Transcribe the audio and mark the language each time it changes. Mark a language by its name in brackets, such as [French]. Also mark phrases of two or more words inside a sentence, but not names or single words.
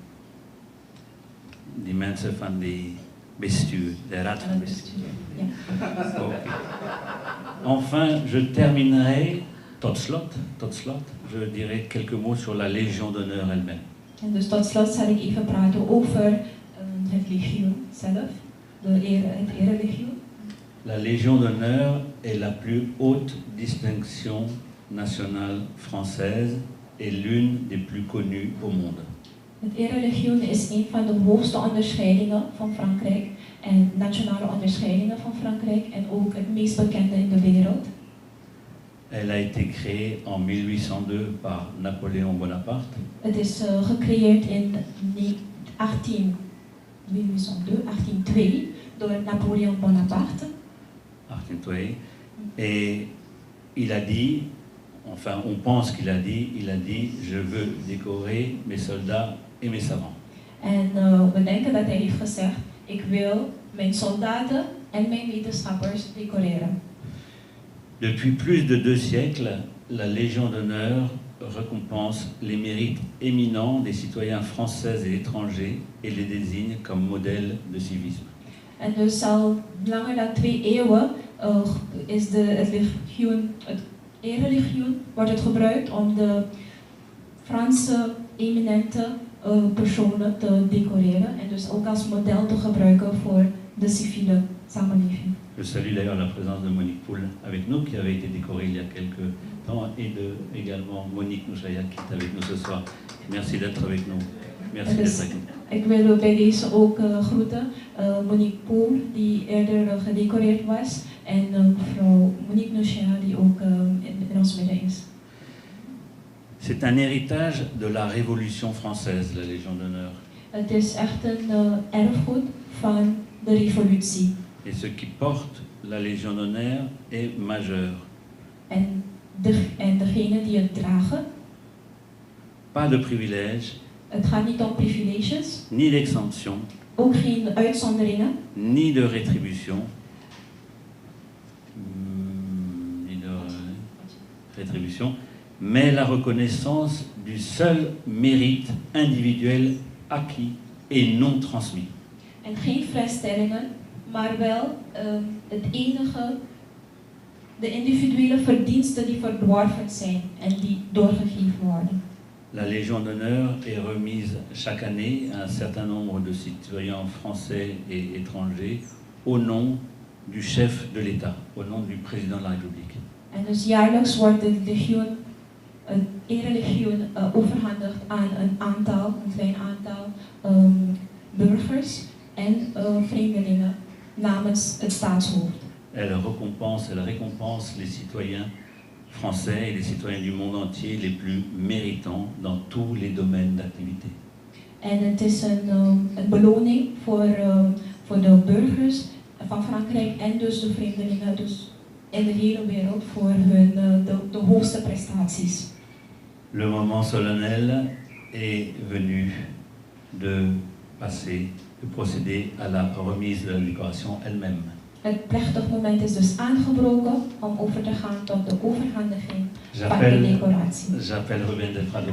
[Dutch] Die mensen van die bestuur, de raad van bestuur. Ja. [French] Enfin, je terminerai, [Dutch] tot slot, [French] je dirai quelques mots sur la Légion d'honneur elle-même. [Dutch] En dus tot slot zal ik even praten over het legioen zelf, het erelegioen. [French] La Légion d'honneur est la plus haute distinction nationale française et l'une des plus connues au monde. [Dutch] Het erelegioen is een van de hoogste onderscheidingen van Frankrijk en nationale onderscheidingen van Frankrijk en ook het meest bekende in de wereld. [French] Elle a été créée en 1802 par Napoléon Bonaparte. [Dutch] Het is gecreëerd in 1802 door Napoléon Bonaparte. 1802. [French] Et il a dit, enfin on pense qu'il a dit, je veux décorer mes soldats et mes savants. [Dutch] En we denken dat hij heeft gezegd, ik wil mijn soldaten en mijn wetenschappers decoreren. [French] Depuis plus de 2 siècles, la Légion d'honneur récompense les mérites éminents des citoyens français et étrangers et les désigne comme modèle de civisme. [Dutch] En dus al langer dan 2 eeuwen is het erelegioen wordt het gebruikt om de Franse eminente personen te decoreren en dus ook als model te gebruiken voor de civiele samenleving. [French] Je salue d'ailleurs la présence de Monique Poul avec nous, qui avait été décorée il y a quelques temps, et également Monique Nouchaya qui est avec nous ce soir. Merci d'être avec nous. Merci d'être avec nous. [Dutch] Ik wil bij deze ook groeten Monique Poul, die eerder gedecoreerd was, en mevrouw Monique Nouchaya, die ook in ons midden is. [French] C'est un héritage de la Révolution française, la Légion d'honneur. [Dutch] Het is echt een erfgoed van de revolutie. [French] Et ce qui porte la Légion d'honneur est majeur. [Dutch] En degene die het dragen. [French] Pas de privilèges. [Dutch] Het gaat niet om privileges. [French] Ni d'exemption. [Dutch] Ook geen uitzonderingen. [French] Ni de rétribution. Mais la reconnaissance du seul mérite individuel acquis et non transmis. [Dutch] En geen vrijstellingen, maar wel de individuele verdiensten die verworven zijn en die doorgegeven worden. [French] La Légion d'honneur est remise chaque année à un certain nombre de citoyens français et étrangers au nom du chef de l'État, au nom du président de la République. [Dutch] En dus jaarlijks wordt de legioen, een erelegioen overhandigd aan een klein aantal burgers en vreemdelingen namens het staatshoofd. [French] Elle récompense les citoyens français et les citoyens du monde entier les plus méritants dans tous les domaines d'activité. [Dutch] En het is een beloning voor de burgers van Frankrijk en dus de vreemdelingen dus in de hele wereld voor hun de hoogste prestaties. [French] Le moment solennel est venu de procéder à la remise de la décoration elle-même. [Dutch] Het plechtig moment is dus aangebroken om over te gaan tot de overhandiging van de decoratie. [French] J'appelle Ruben del Prado.